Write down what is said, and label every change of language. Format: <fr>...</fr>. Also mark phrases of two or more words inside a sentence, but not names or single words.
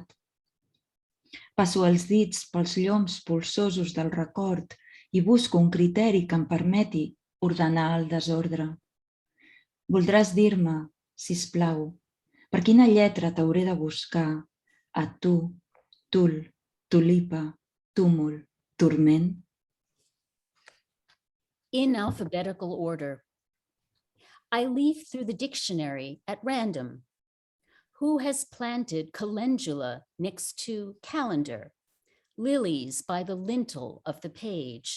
<ca>Passo els dits pels lloms polsosos del record i busco un criteri que em permeti ordenar el desordre. Voldràs dir-me, sisplau, per quina lletra t'hauré de buscar a tu, tul, tulipa, túmul, turment?</ca> <en>In alphabetical order. I leaf through the dictionary at random. Who has planted calendula next to calendar? Lilies by the lintel of the page.</en>